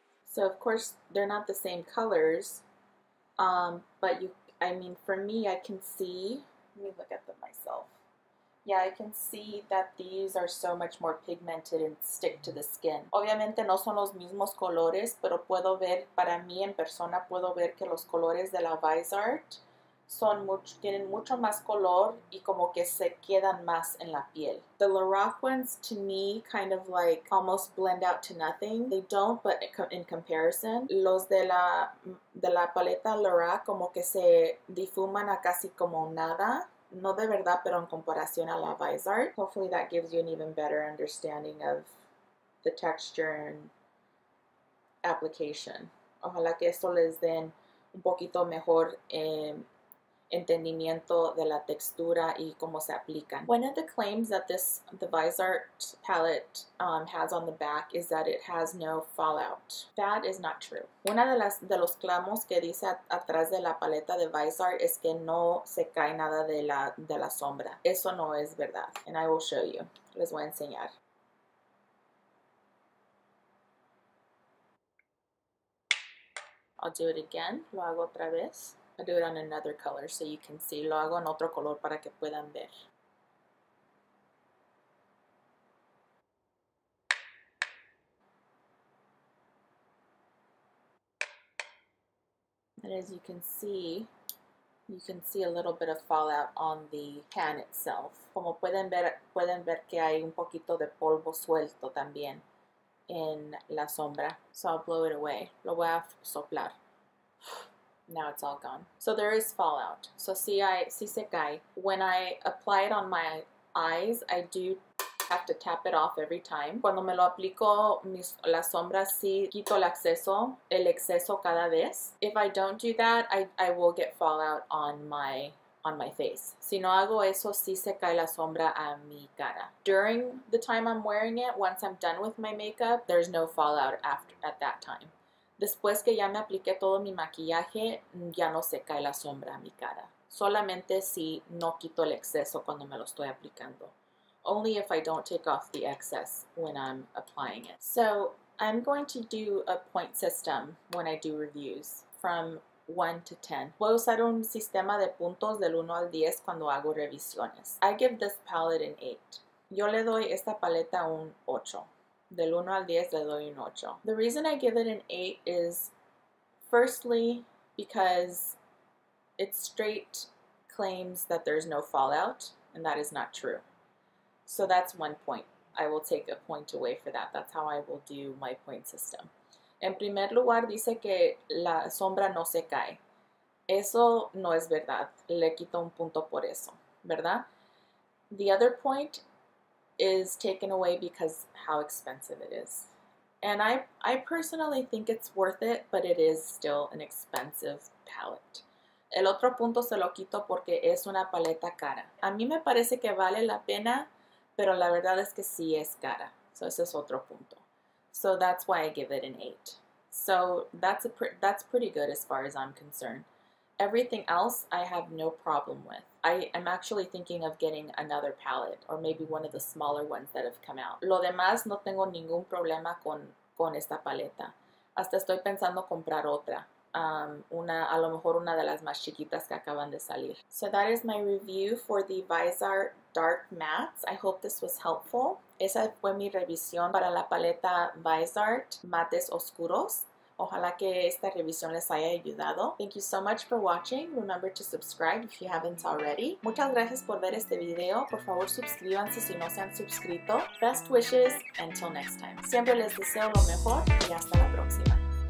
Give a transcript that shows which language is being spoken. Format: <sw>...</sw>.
<en>So of course they're not the same colors, but for me, I can see, let me look at them myself. Yeah, I can see that these are so much more pigmented and stick to the skin.</en> <es>Obviamente no son los mismos colores, pero puedo ver, para mí en persona, puedo ver que los colores de la Viseart tienen mucho más color y como que se quedan más en la piel.</es> <en>The Lorac ones, to me, kind of like almost blend out to nothing. They don't, but in comparison,</en> <es>los de la paleta Lorac como que se difuman a casi como nada. No de verdad, pero en comparación a la Viseart.</es> <en>Hopefully that gives you an even better understanding of the texture and application.</en> <es>Ojalá que esto les den un poquito mejor entendimiento de la textura y cómo se aplican.</es> <en>One of the claims that the Viseart palette has on the back is that it has no fallout. That is not true.</en> <es>Una de los clamos que dice atrás de la paleta de Viseart es que no se cae nada de la sombra. Eso no es verdad.</es> <en>And I will show you.</en> <es>Les voy a enseñar.</es> <en>I'll do it again.</en> <es>Lo hago otra vez.</es> <en>I'll do it on another color so you can see.</en> <es>Lo hago en otro color para que puedan ver.</es> <en>And as you can see a little bit of fallout on the pan itself.</en> <es>Como pueden ver que hay un poquito de polvo suelto también en la sombra.</es> <en>So I'll blow it away.</en> <es>Lo voy a soplar.</es> <en>Now it's all gone. So there is fallout. So</en> <es>sí se cae.</es> <en>When I apply it on my eyes, I do have to tap it off every time.</en> <es>Cuando me lo aplico la sombra, sí quito el exceso cada vez.</es> <en>If I don't do that, I will get fallout on my face.</en> <es>Si no hago eso, sí se cae la sombra a mi cara.</es> <en>During the time I'm wearing it, once I'm done with my makeup, there's no fallout at that time.</en> <es>Después que ya me apliqué todo mi maquillaje, ya no se cae la sombra a mi cara. Solamente si no quito el exceso cuando me lo estoy aplicando.</es> <en>Only if I don't take off the excess when I'm applying it. So I'm going to do a point system when I do reviews from 1 to 10.</en> <es>Voy a usar un sistema de puntos del 1 al 10 cuando hago revisiones.</es> <en>I give this palette an 8.</en> <es>Yo le doy esta paleta un 8. Del 1 al 10 le doy un 8.</es> <en>The reason I give it an 8 is firstly because it straight claims that there's no fallout, and that is not true. So that's 1 point. I will take a point away for that. That's how I will do my point system.</en> <es>En primer lugar dice que la sombra no se cae. Eso no es verdad. Le quito un punto por eso, ¿verdad?</es> <en>The other point is taken away because how expensive it is. And I personally think it's worth it, but it is still an expensive palette.</en> <es>El otro punto se lo quito porque es una paleta cara. A mí me parece que vale la pena, pero la verdad es que sí es cara.</es> <en>So</en> <es>ese es otro punto.</es> <en>So that's why I give it an 8. So that's pretty good as far as I'm concerned. Everything else I have no problem with. I am actually thinking of getting another palette or maybe one of the smaller ones that have come out.</en> <es>Lo demás no tengo ningún problema con con esta paleta. Hasta estoy pensando comprar otra. A lo mejor una de las más chiquitas que acaban de salir.</es> <en>So that is my review for the Viseart Dark Matte. I hope this was helpful.</en> <es>Esa fue mi revisión para la paleta Viseart Mates Oscuros. Ojalá que esta revisión les haya ayudado.</es> <en>Thank you so much for watching. Remember to subscribe if you haven't already.</en> <es>Muchas gracias por ver este video. Por favor, suscríbanse si no se han suscrito.</es> <en>Best wishes until next time.</en> <es>Siempre les deseo lo mejor y hasta la próxima.</es>